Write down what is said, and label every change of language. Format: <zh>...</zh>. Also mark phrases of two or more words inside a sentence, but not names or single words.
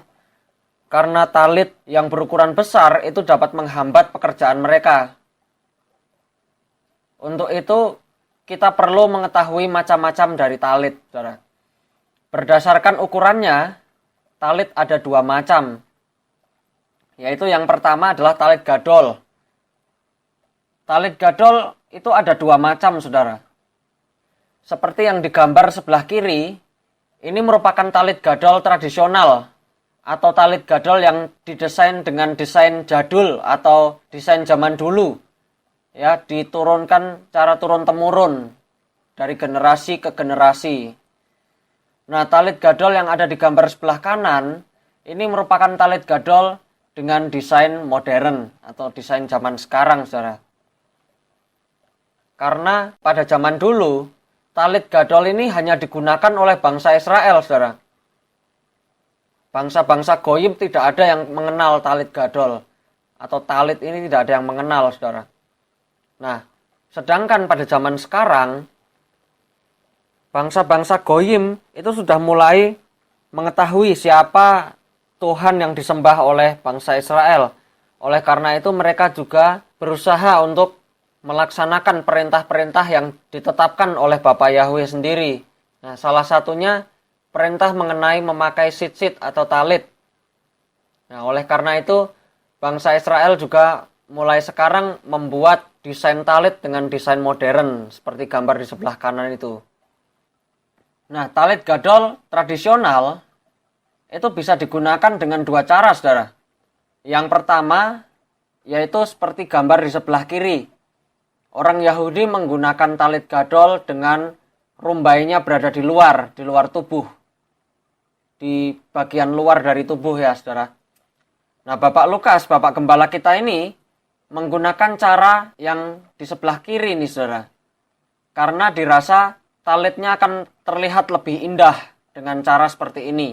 <id>Karena talit yang berukuran besar itu dapat menghambat pekerjaan mereka. Untuk itu, kita perlu mengetahui macam-macam dari talit, saudara. Berdasarkan ukurannya, talit ada 2 macam. Yaitu yang pertama adalah</id> <he>talit gadol. Talit gadol</he> <id>itu ada 2 macam, saudara. Seperti yang digambar sebelah kiri, ini merupakan</id> <he>talit gadol</he> <id>tradisional, atau</id> <he>talit gadol</he> <id>yang didesain dengan desain jadul atau desain zaman dulu. Ya, diturunkan cara turun-temurun dari generasi ke generasi. Nah,</id> <he>talit gadol</he> <id>yang ada di gambar sebelah kanan, ini merupakan</id> <he>talit gadol</he> <id>dengan desain modern atau desain zaman sekarang, saudara. Karena pada zaman dulu,</id> <he>talit gadol</he> <id>ini hanya digunakan oleh bangsa Israel, saudara. Bangsa-bangsa goyim tidak ada yang mengenal</id> <he>talit gadol.</he> <id>Atau talit ini tidak ada yang mengenal, saudara. Nah, sedangkan pada zaman sekarang, bangsa-bangsa goyim itu sudah mulai mengetahui siapa Tuhan yang disembah oleh bangsa Israel. Oleh karena itu mereka juga berusaha untuk melaksanakan perintah-perintah yang ditetapkan oleh Bapa Yahweh sendiri. Nah, salah satunya perintah mengenai memakai sitsit atau talit. Nah, oleh karena itu bangsa Israel juga mulai sekarang membuat desain talit dengan desain modern seperti gambar di sebelah kanan itu. Nah,</id> <he>talit gadol</he> <id>tradisional itu bisa digunakan dengan dua cara, saudara. Yang pertama yaitu seperti gambar di sebelah kiri. Orang Yahudi menggunakan</id> <he>talit gadol</he> <id>dengan rumbainya berada di luar tubuh. Di bagian luar dari tubuh ya, saudara. Nah, Bapak Lukas, Bapak Gembala kita ini menggunakan cara yang di sebelah kiri nih, saudara. Karena dirasa talitnya akan terlihat lebih indah dengan cara seperti ini.</id>